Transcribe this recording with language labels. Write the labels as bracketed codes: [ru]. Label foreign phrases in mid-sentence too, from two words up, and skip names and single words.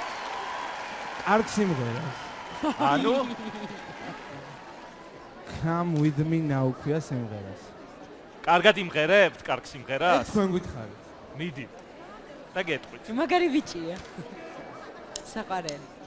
[ka] კარგ სიმღერას. ანუ Come with me now ქვია სიმღერას. კარგად იმღერებთ, კარგ სიმღერას? თქვენ გითხარით. მიდი. და გეტყვით. მაგარი ბიჭია. საყარელი.